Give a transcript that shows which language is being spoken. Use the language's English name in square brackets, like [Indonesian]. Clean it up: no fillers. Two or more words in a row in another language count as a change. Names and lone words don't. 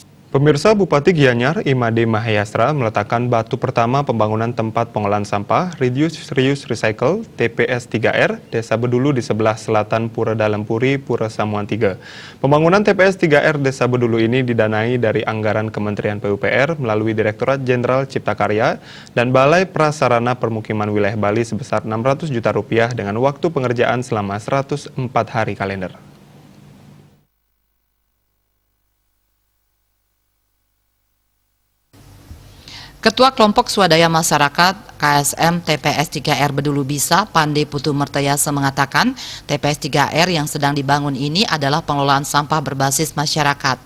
[Indonesian] Pemirsa, Bupati Gianyar Imade Mahayastra meletakkan batu pertama pembangunan tempat pengolahan sampah [English] Reduce, Reuse, Recycle [Indonesian] TPS 3R Desa Bedulu di sebelah selatan Pura Dalampuri, Pura Samuan 3. Pembangunan TPS 3R Desa Bedulu ini didanai dari anggaran Kementerian PUPR melalui Direktorat Jenderal Cipta Karya dan Balai Prasarana Permukiman Wilayah Bali sebesar Rp600 juta dengan waktu pengerjaan selama 104 hari kalender. Ketua Kelompok Swadaya Masyarakat KSM TPS 3R Bedulu Bisa, Pande Putu Mertayasa mengatakan TPS 3R yang sedang dibangun ini adalah pengelolaan sampah berbasis masyarakat.